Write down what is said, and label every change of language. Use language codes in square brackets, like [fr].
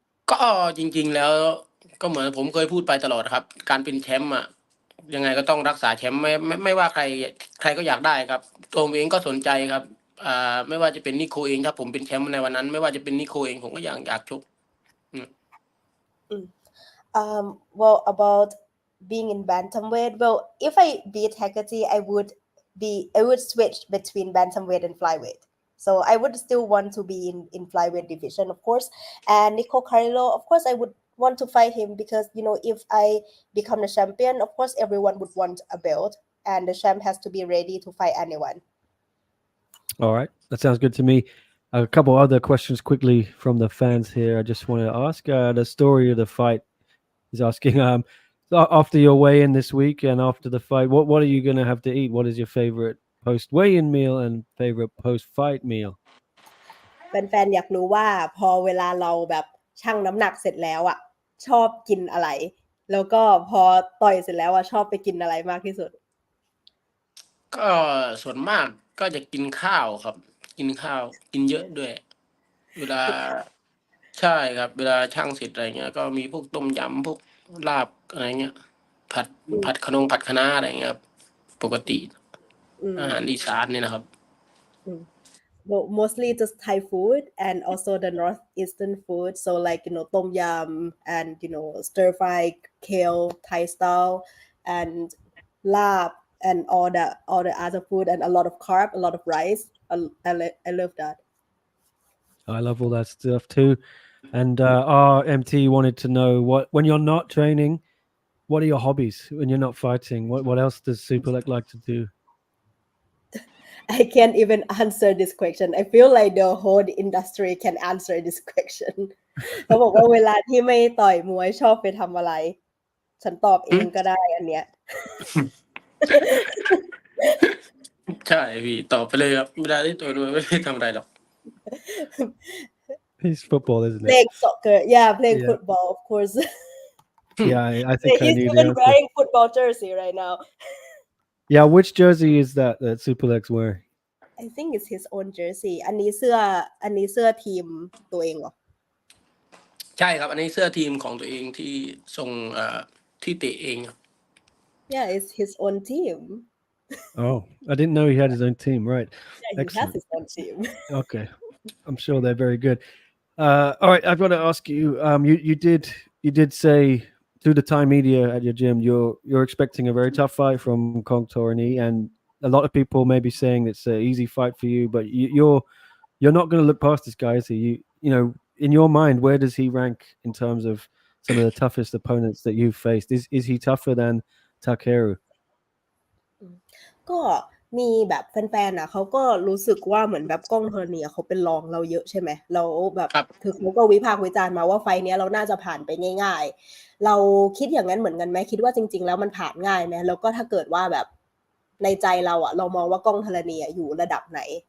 [th] ก็จริงๆแล้วก็เหมือนผมเคยพูดไปตลอดครับการเป็นแชมป์อ่ะยังไงก็ต้องรักษาแชมป์ไม่ว่าใครก็อยากได้ครับตัวผมเองก็สนใจครับไม่ว่าจะเป็นนิโคเองถ้าผมเป็นแชมป์ในวันนั้นไม่ว่าจะเป็นนิโคเองผมก็อยากชก [en] well about being in bantamweight well if I beat Haggerty I would switch between bantamweight and flyweight so I would still want to be in flyweight division of course and Nico Carrillo of course I would want to fight him because if I become the champion of course everyone would want a belt and the champ has to be ready to fight anyone All right, that sounds good to me. A couple other questions quickly from the fans here. I just want to ask the story of the fight is asking so after your weigh-in this week and after the fight, what are you going to have to eat? What is your favorite post-weigh-in meal and favorite post-fight meal? [th] แฟนๆอยากรู้ว่าพอเวลาเราแบบชั่งน้ำหนักเสร็จแล้วอ่ะชอบกินอะไรแล้วก็พอต่อยเสร็จแล้วอ่ะชอบไปกินอะไรมากที่สุด ก็ส่วนมากก็จะกินข้าวครับกินข้าวกินเยอะด้วยเวลาใช่ครับเวลาช่างเสร็จอะไรเงี้ยก็มีพวกต้มยำพวกลาบอะไรเงี้ยผัดผัดคะน้าอะไรเงี้ยครับปกติอาหารอีสานเนี่ยนะครับ [en] well, mostly just Thai food and also the northeastern food so like tom yum and stir fry kale Thai style and lab and all the other food and a lot of carb a lot of rice I love that I love all that stuff too. And our MT wanted to know when you're not training, what are your hobbies when you're not fighting? What else does Superlek like to do? I can't even answer this question. I feel like the whole industry can answer this question. [th] เขาบอกว่าเวลาที่ไม่ต่อยมวยชอบไปทำอะไร ฉันตอบเองก็ได้อันเนี้ย ใช่พี่ตอบไปเลยครับเวลาที่ต่อยมวยไม่ได้ทำอะไรหรอก [en] It's football, isn't it? Playing soccer, playing football, of course. Yeah, I think I He's knew the even answer. wearing football jersey right now. Yeah, which jersey is that Superlek's wearing? I think it's his own jersey. [th] อันนี้เสื้อทีมตัวเองเหรอ ใช่ครับอันนี้เสื้อทีมของตัวเองที่ส่งที่เตะเองครับ [en] Yeah, it's his own team. Oh, I didn't know he had his own team. Right. Yeah, he Excellent. has his own team. Okay. I'm sure they're very good. All right, I've got to ask you. You did say to the Thai media at your gym you're expecting a very tough fight from Kong Torani, and a lot of people may be saying it's an easy fight for you, but you're not going to look past this guy. So you know, in your mind, where does he rank in terms of some of the toughest opponents that you've faced? Is he tougher than Takeru? ก็มีแบบแฟนๆเขาก็รู้สึกว่าเหมือนแบบกล้องธรณีเขาเป็นรองเราเยอะใช่ไหมเราแบบคือเขาก็วิพากษ์วิจารณ์มาว่าไฟนี้เราน่าจะผ่านไปง่ายๆเราคิดอย่างนั้นเหมือนกันไหมคิดว่าจริงๆแล้วมันผ่านง่ายไหมแล้วก็ถ้าเกิดว่าแบบในใจเราเรามองว่ากล้องธรณีอยู่ระดับไหน